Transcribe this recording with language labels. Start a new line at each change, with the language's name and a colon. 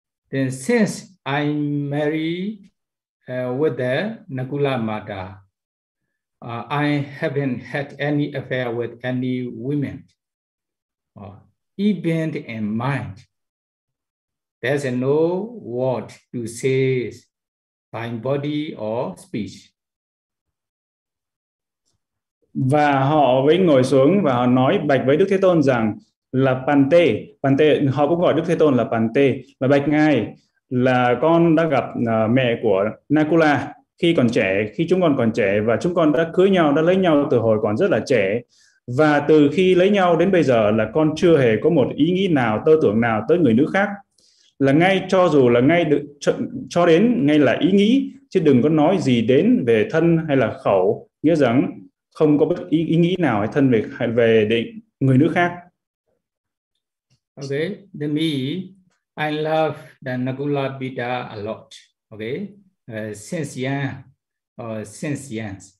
English: Then since I married with the Nakula Mata, I haven't had any affair with any women, even in mind. There's no word to say by body or speech.
Vietnamese: Và họ mới ngồi xuống và họ nói bạch với Đức Thế Tôn rằng là Pante, họ cũng gọi Đức Thế Tôn là Pante, và bạch ngài là con đã gặp mẹ của Nakula khi còn trẻ, khi chúng con còn trẻ, và chúng con đã cưới nhau, đã lấy nhau từ hồi còn rất là trẻ. Và từ khi lấy nhau đến bây giờ là con chưa hề có một ý nghĩ nào, tư tưởng nào tới người nữ khác. Là ngay cho dù là ngay được cho đến ngay là ý nghĩ, chứ đừng có nói gì đến về thân hay là khẩu, nghĩa rằng không có bất ý nghĩ nào hay thân về định người nữ khác.
English: Okay, then me, I love the Nakula Pita a lot. Okay, since young, since young.